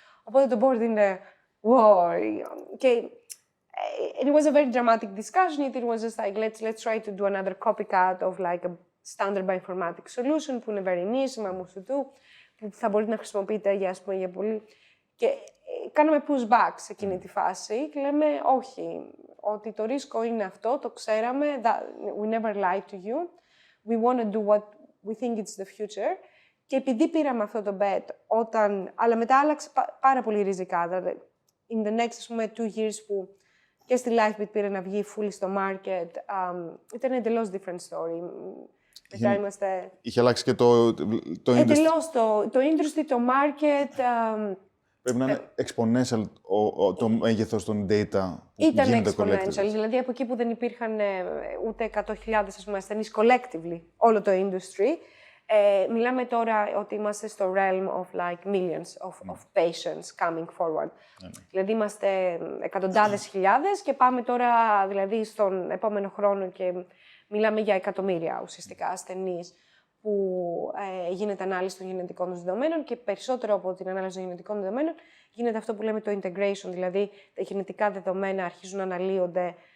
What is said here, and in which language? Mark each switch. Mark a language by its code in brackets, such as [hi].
[el] Οπότε το board είναι, wow. [en] Και it was a very dramatic discussion. It was just like, let's try to do another copycat of like a standard bioinformatics solution [el] που είναι [en] very niche, [el] με μουσουτού, που θα μπορεί να χρησιμοποιείται για πολύ. Και κάναμε pushback σε εκείνη τη φάση και λέμε όχι, ότι το ρίσκο είναι αυτό, το ξέραμε, [en] we never lied to you, we want to do what we think it's the future. [el] Και επειδή πήραμε αυτό το bet, αλλά μετά άλλαξε πάρα πολύ ριζικά, δηλαδή in the next, ας πούμε, 2 years που και στη LifeBit πήρε να βγει fully στο market, ήταν εντελώς [en] different story. [el] Μετά είμαστε... Είχε αλλάξει και το industry. Εντελώς το industry, το market. Πρέπει να είναι exponential το μέγεθος των data που ήταν γίνεται exponential, δηλαδή από εκεί που δεν υπήρχαν ούτε 100.000 ασθενείς collectively, όλο το industry. Μιλάμε τώρα ότι είμαστε στο [en] realm of like millions of patients coming forward. [el] Δηλαδή είμαστε εκατοντάδες χιλιάδες και πάμε τώρα δηλαδή στον επόμενο χρόνο και μιλάμε για εκατομμύρια ουσιαστικά ασθενείς που γίνεται ανάλυση των γενετικών τους δεδομένων και περισσότερο από την ανάλυση των γενετικών δεδομένων γίνεται αυτό που λέμε το integration, δηλαδή τα γενετικά δεδομένα αρχίζουν να αναλύονται